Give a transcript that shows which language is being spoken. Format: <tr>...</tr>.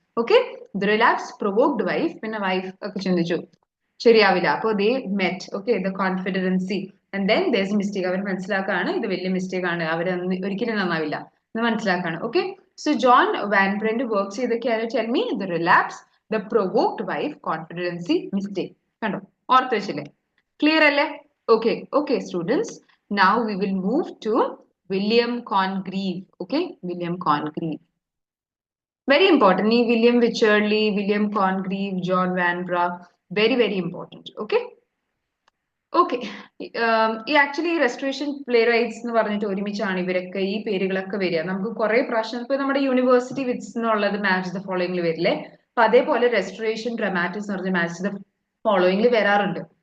<ml>Okay, the relapse, provoked wife. പിന്നെ wife ഒക്കെ ചിന്തിച്ചു ശരിയാവില്ല, അപ്പൊ ദേ met. Okay, the കോൺഫിഡൻസി and then there's mistake. അവർ മനസ്സിലാക്കാണ് ഇത് വലിയ മിസ്റ്റേക്ക് ആണ്, അവർ ഒരിക്കലും നന്നാവില്ല എന്ന് മനസ്സിലാക്കാണ്. ഓക്കെ, സോ ജോൺ വാൻബ്രന്റെ വർക്ക്സ് ഏതൊക്കെയാണ്,</ml> <en>Tell me. The relapse, the provoked wife, confidence, mistake.</en> <ml>കണ്ടോ, ഓർത്ത് വെച്ചില്ലേ, ക്ലിയർ അല്ലേ? Okay, okay students,</ml> <en>now we will move to William Congreve. Okay, William Congreve, very important.</en> <ml>ഈ William വിച്ചേർലി, William Congreve, John വാൻബ്ര, very very important. Okay, okay, ഈ actually restoration play rights എന്ന് പറഞ്ഞിട്ട് ഒരുമിച്ചാണ് ഇവരൊക്കെ ഈ പേരുകളൊക്കെ വരിക. നമുക്ക് കുറെ പ്രാവശ്യം ഇപ്പൊ നമ്മുടെ യൂണിവേഴ്സിറ്റി വിറ്റ്സ് എന്നുള്ളത് മാച്ച് ദ ഫോളോയിങ്ങിൽ വരില്ലേ, അപ്പൊ അതേപോലെ റെസ്റ്റോറേഷൻ ഡ്രമാറ്റിക്സ് എന്ന് പറഞ്ഞ മാച്ച് ദ ഫോളോയിങ്ങിൽ വരാറുണ്ട്.</ml>